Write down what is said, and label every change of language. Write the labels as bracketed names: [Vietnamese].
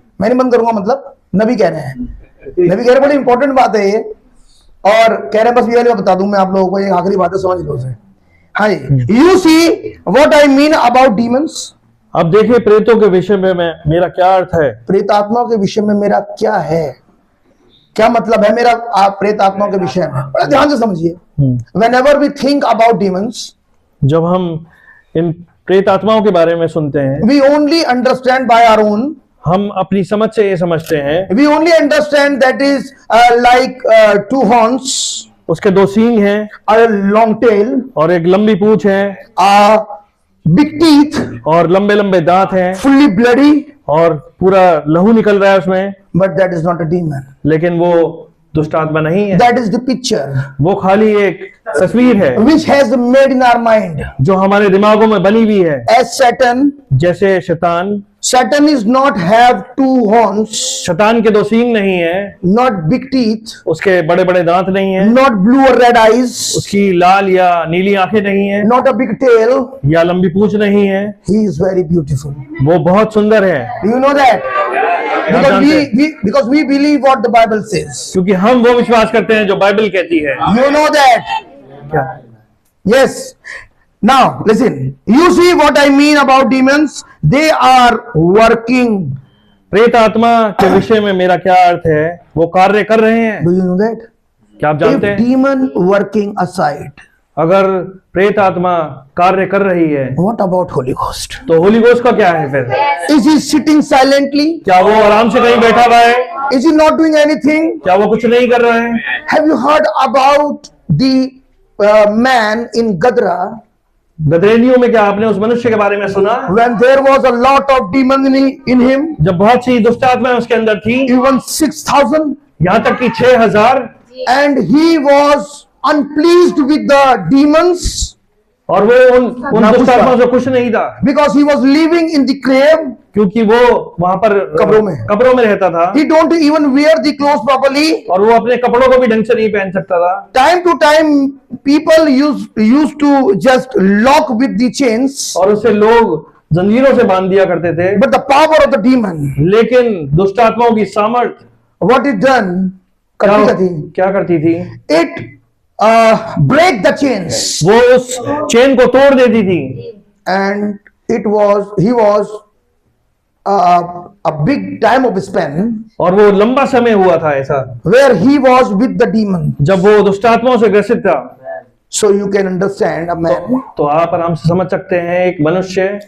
[Hindi] मैं नहीं बंद करूंगा, मतलब नबी कह रहे हैं, नबी कह रहे हैं बड़ी इंपॉर्टेंट बात है ये, और कह रहे हैं बस ये वाली बता दूं मैं आप लोगों को, ये आखिरी बात है, समझ लो उसे। [English] हाँ, you see what I mean about demons. [Hindi] अब देखिए प्रेतों के विषय में मेरा क्या अर्थ है। प्रेत आत्माओं के विषय में मेरा क्या है, क्या मतलब है मेरा प्रेत आत्माओं के विषय में। बड़ा ध्यान से समझिए। [English] Whenever we think about demons, [Hindi] जब हम इन प्रेत आत्माओं के बारे में सुनते हैं, [English] we only understand by our own, [Hindi] हम अपनी समझ से ये समझते हैं, [English] we only understand that is like two horns, [Hindi] उसके दो सींग हैं, [English] a long tail, [Hindi] और एक लंबी पूंछ है, [English] big teeth, [Hindi] और लंबे लंबे दांत हैं, [English] fully bloody, [Hindi] और पूरा लहू निकल रहा है उसमें, [English] but that is not a demon. [Hindi] लेकिन वो दुष्ट आत्मा नहीं है। [English] That is the picture [Hindi] वो खाली एक तस्वीर है [English] which has made in our mind. [Hindi] जो हमारे दिमागों में बनी हुई है। [English] As Satan, [Hindi] जैसे शैतान, [English] Satan is not have two horns, [Hindi] शैतान के दो सींग नहीं है, [English] not big teeth, [Hindi] उसके बड़े बड़े दांत नहीं है, [English] not blue or red eyes, [Hindi] उसकी लाल या नीली आंखें नहीं है, [English] not a big tail. [Hindi] या लंबी पूंछ नहीं है। [English] He is very beautiful. [Hindi] वो बहुत सुंदर है। [English] Do you know that? Because we believe what the Bible says. [Hindi] क्योंकि हम वो विश्वास करते हैं जो बाइबल कहती है। [English] You know that? [Hindi] क्या? [English] Yes. Now listen. You see what I mean about demons? They are working. [Hindi] प्रेत आत्मा के विषय में मेरा क्या अर्थ है? वो कार्य कर रहे हैं। [English] Do you know that? [Hindi] क्या आप जानते [English] If [Hindi] हैं? [English] demon working aside, [Hindi] अगर प्रेत आत्मा कार्य कर रही है, [English] what about Holy Ghost? [Hindi] तो होली गोस्ट का क्या है फिर? [English] Is he sitting silently? [Hindi] क्या वो आराम से कहीं बैठा हुआ है? [English] Is he not doing anything? [Hindi] क्या वो कुछ नहीं कर रहा है? [English] Have you heard about the man in Gadra? [Hindi] गदरेनियों में क्या आपने उस मनुष्य के बारे में सुना? [English] When there was a lot of demons in him, [Hindi] जब बहुत सी दुष्ट आत्माएं उसके अंदर थी, [English] even 6,000, [Hindi] यहाँ तक कि 6,000, [English] and he was unpleased with the demons [Hindi] और वो उन दुष्ट आत्माओं से खुश नहीं था, [English] because he was living in the grave. [Hindi] क्योंकि वो वहां पर कब्रों में रहता था। [English] He don't even wear the clothes properly. [Hindi] और वो अपने कपड़ों को भी ढंग से नहीं पहन सकता था। [English] Time to time, people used to just lock with the chains. [Hindi] और उससे लोग जंजीरों से बांध दिया करते थे। [English] But the power of the demon, [Hindi] लेकिन दुष्ट आत्माओं की सामर्थ [English] what it done? [Hindi] क्या करती थी? [English] It break the chains, [Hindi] वो उस चेन को तोड़ देती थी। [English] and he was a big time of span [Hindi] और वो लंबा समय हुआ था ऐसा, [English] where he was with the demon. [Hindi] जब वो दुष्ट आत्माओं से ग्रसित था। [English] So you can understand a man [Hindi] तो आप आराम से समझ सकते हैं एक मनुष्य